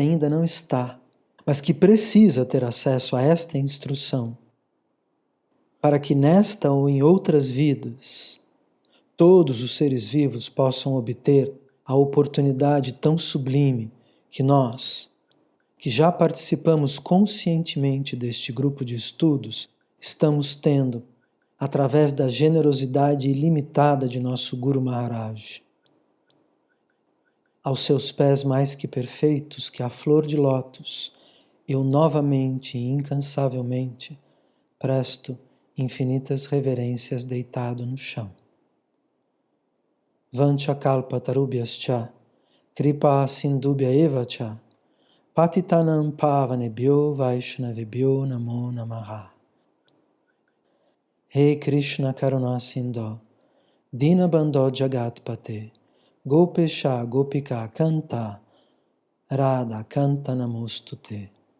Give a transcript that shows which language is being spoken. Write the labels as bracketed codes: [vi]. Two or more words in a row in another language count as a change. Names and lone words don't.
[pt] ainda não está, mas que precisa ter acesso a esta instrução, para que nesta ou em outras vidas, todos os seres vivos possam obter a oportunidade tão sublime que nós, que já participamos conscientemente deste grupo de estudos, estamos tendo através da generosidade ilimitada de nosso Guru Maharaj. Aos seus pés mais que perfeitos, que a flor de lótus, eu novamente e incansavelmente presto infinitas reverências deitado no chão. [sa] वाञ्छाकल्पतरुभ्यश्च कृपा सिन्धुभ्य एव च पतितानां पावनेभ्यो वैष्णवेभ्यो नमो नमः. हे कृष्ण करुणा सिन्धु दीनबन्धो जगत्पते गोपेश गोपिका कान्त राधा कान्त नमोऽस्तु ते.